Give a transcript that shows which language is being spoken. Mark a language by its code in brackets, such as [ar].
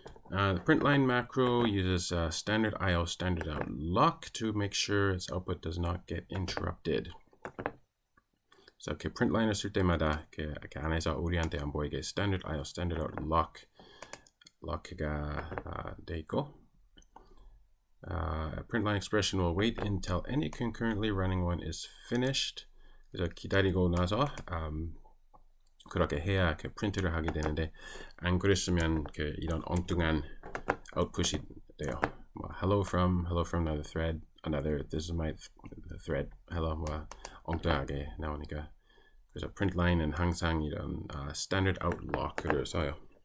[en] The print line macro uses standard IO standard out lock to make sure its output does not get interrupted. [ko] 그래서 이렇게 print line을 쓸 때마다 이렇게 안에서 우리한테 안 보이게 standard IO standard out lock가 돼 있고. [en] Print line expression will wait until any concurrently running one is finished. [ko] 그래서 기다리고 나서 그렇게 해야 그 프린트를 하게 되는데 안 그랬으면 그 이런 엉뚱한 아웃풋이 돼요. 뭐 [en] hello from another thread, this is my thread, hello [ko] 뭐 엉뚱하게 나오니까 그래서 print line은 항상 이런 standard out lock를 써요.